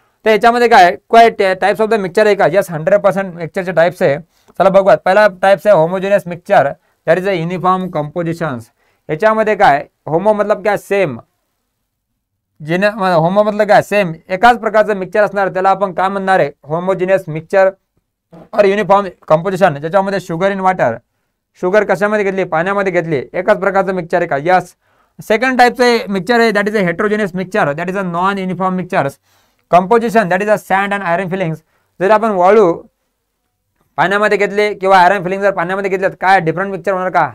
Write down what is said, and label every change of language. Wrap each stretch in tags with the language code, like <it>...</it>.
<mr>तर याच्यामध्ये काय टाइप्स ऑफ द मिक्सचर आहे का? यस, 100% मिक्सचरचे टाइप्स आहे. चला बघूयात. पहिला टाइप्स आहे homogeneous mixture,</mr> <en>That is a uniform compositions.</en> <mr>याच्यामध्ये काय होमो मतलब काय सेम, होमो मतलब काय सेम एकाच प्रकारचं मिक्सचर असणार त्याला आपण काय म्हणणार आहे?</mr> <en>Homogeneous mixture और uniform composition.</en> <mr>ज्याच्यामध्ये शुगर इन वॉटर. शुगर कशामध्ये घेतली? पाण्यामध्ये घेतली. एकाच प्रकारचं मिक्सचर आहे</mr> <en>का? Yes. Second टाइपचं mixture आहे that is a heterogeneous mixture, that is a non uniform mixture composition, that is a sand and iron filings.</en> <mr>जर आपण वाळू पाण्यामध्ये घेतले किंवा आयरन फिलिंग जर पाण्यामध्ये घेतले तर काय डिफरंट मिक्सचर होणार का?</mr>